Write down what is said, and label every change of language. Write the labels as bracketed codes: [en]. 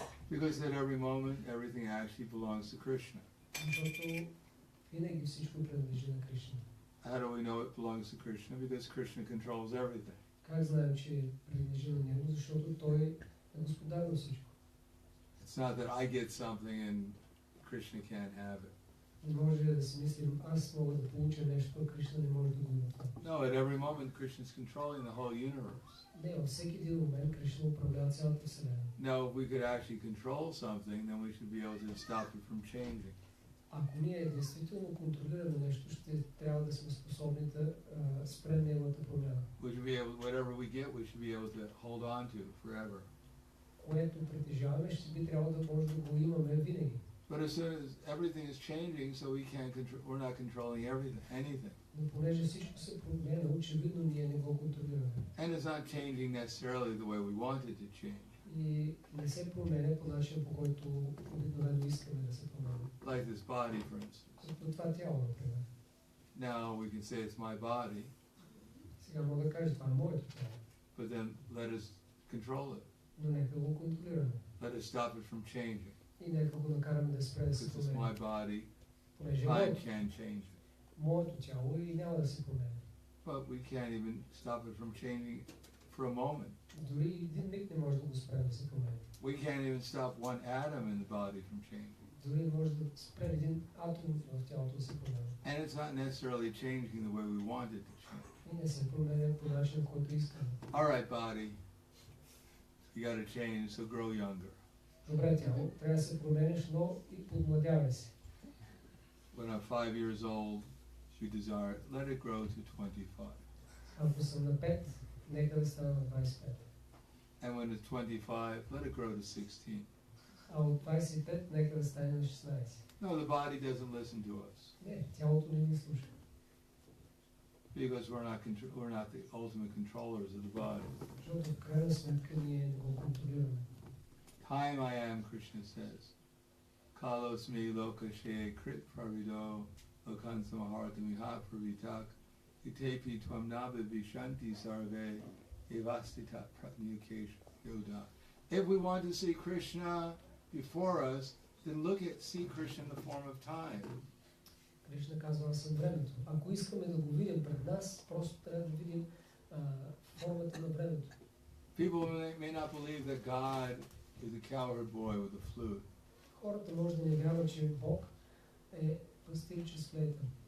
[en] Because at every moment, everything actually belongs to Krishna. [bg] Защото винаги всичко принадлежи на Кришна. [en] How do we know it belongs to Krishna? Because Krishna controls everything. [bg] Как знаем, че принадлежи на него? Защото той е господар на всичко. [en] It's not that I get something and Krishna can't have it. [bg] Не може да си мислим, аз мога да получа нещо, а Кришна не може да го има това. [en] No, at every moment Krishna's controlling the whole universe. [bg] Не, във всеки един момент Кришна управлява цялата Вселена. [en] Now, if we could actually control something, then we should be able to stop it from changing. [bg] Ако ние действително контролираме нещо, ще трябва да сме способни да спрем неговата промяна. [en] We should be able, whatever we get, we should be able to hold on to forever. [bg] Което притежаваме, ще би трябвало да може да го имаме винаги. [en] But as soon as everything is changing, so we can't control, we're not controlling anything. [bg] Но понеже всичко се променя, очевидно ние не го контролираме. [en] And it's not changing necessarily the way we want it to change. [bg] И не се променя по начин, по който обикновено искаме да се променя. [en] Like this body, for instance. [bg] Като това тяло, например. [en] Now we can say it's my body, [bg] Сега мога да кажа, това е моето тяло. [en] but then let us control it. [bg] Но нека го контролираме. [en] Let us stop it from changing. [bg] И нека го накараме да спре да се [en] Because it's my [bg] променя. [en] body, [bg] Понеже [en] time can't change it. [bg] моето тяло и няма да се променя. [en] But we can't even stop it from changing for a moment. [bg] Дори един миг не може да го спре да се променя. [en] We can't even stop one atom in the body from changing. [bg] Дори не може да спре един атом в тялото да се променя. [en] And it's not necessarily changing the way we want it to change. [bg] И не се променя по начин, който искаме. [en] All right, body, you got to change, so grow younger. [bg] Добре, тяло, трябва да се промениш, но и подмладявай се. [en] When I'm 5 years old, you desire it, let it grow to 25. [bg] Ако съм на 5, нека да стана на 25. [en] And when it's 25, let it grow to 16. [bg] А от 25, нека да стане на 16. [en] No, the body doesn't listen to us [bg] Не, тялото не ни слуша. [en] because we're not the ultimate controllers of the body. [bg] Защото в крайна сметка ние не го контролираме. [en] Time I am, Krishna says. [sa] Kalos me lokashe krit pravido lokansam hartamiha pravitak itepi tvam nabe vishanti sarve evastita pratnyukesh yoda. [en] If we want to see Krishna before us, then see Krishna in the form of time. [bg] Кришна казва, аз съм времето. Ако искаме да го видим пред нас, просто трябва да видим формата на времето. [en] People may not believe that God is a cowherd boy with a flute. [bg] Хората може да не вярват, че Бог е пастир с флейта.